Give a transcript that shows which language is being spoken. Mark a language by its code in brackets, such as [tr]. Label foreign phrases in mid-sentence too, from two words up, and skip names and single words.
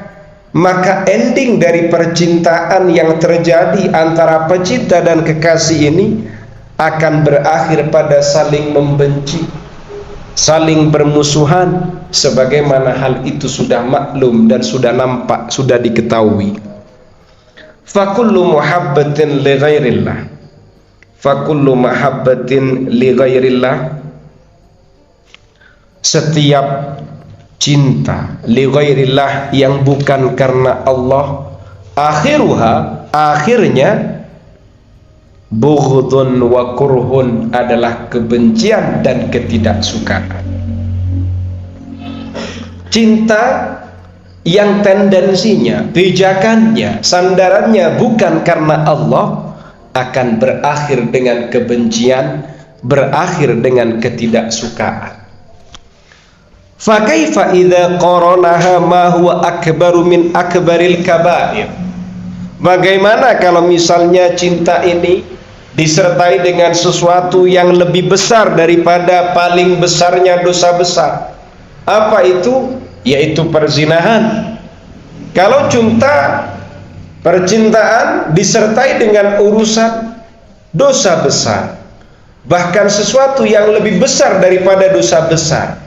[id] Maka ending dari percintaan yang terjadi antara pecinta dan kekasih ini akan berakhir pada saling membenci, saling bermusuhan, sebagaimana hal itu sudah maklum dan sudah nampak, sudah diketahui. [ar] فكل محبة لغير الله، فكل محبة لغير الله, [id] setiap cinta [ar] لغير الله [id] yang bukan karena Allah, akhiruha, akhirnya [ar] بغض وكره, [id] adalah kebencian dan ketidaksukaan. Cinta yang tendensinya, pijakannya, sandarannya bukan karena Allah akan berakhir dengan kebencian, berakhir dengan ketidaksukaan. [ar] فكيف إذا قارنها ما هو أكبر من أكبر الكبائر. [id] Bagaimana kalau misalnya cinta ini disertai dengan sesuatu yang lebih besar daripada paling besarnya dosa besar? Apa itu? Yaitu perzinahan. Kalau percintaan disertai dengan urusan dosa besar, bahkan sesuatu yang lebih besar daripada dosa besar.